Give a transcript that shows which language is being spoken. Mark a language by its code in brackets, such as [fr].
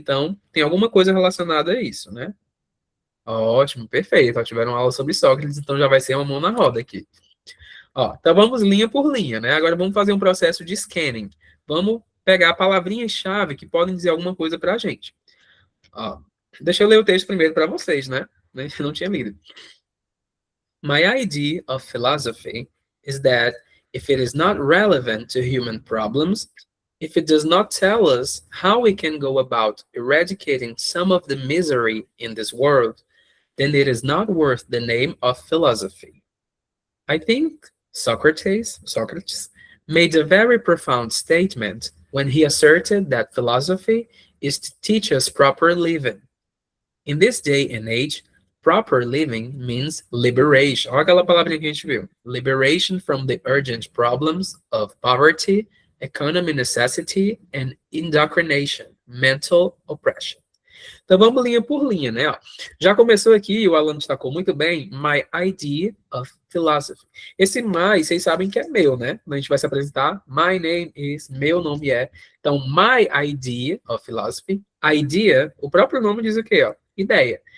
[pt] Então, tem alguma coisa relacionada a isso, né? Ótimo, perfeito. Ó, tiveram aula sobre Sócrates, então já vai ser uma mão na roda aqui. Ó, então vamos linha por linha, né? Agora vamos fazer um processo de scanning. Vamos pegar palavrinhas-chave que podem dizer alguma coisa para a gente. Ó, deixa eu ler o texto primeiro para vocês, né? Eu não tinha lido. [en] My idea of philosophy is that if it is not relevant to human problems, if it does not tell us how we can go about eradicating some of the misery in this world, then it is not worth the name of philosophy. I think Socrates made a very profound statement when he asserted that philosophy is to teach us proper living. In this day and age, proper living means liberation. [pt] Olha aquela palavrinha que a gente viu. [en] Liberation from the urgent problems of poverty, economic necessity, and indoctrination, mental oppression. [pt] Então vamos linha por linha, né? Ó, já começou aqui, o Alan destacou muito bem, [en] my idea of philosophy. [pt] Esse my, vocês sabem que é meu, né? A gente vai se apresentar, [en] my name is, [pt] meu nome é. Então, [en] my idea of philosophy, [pt] idea, o próprio nome diz o quê? Ó? Ideia.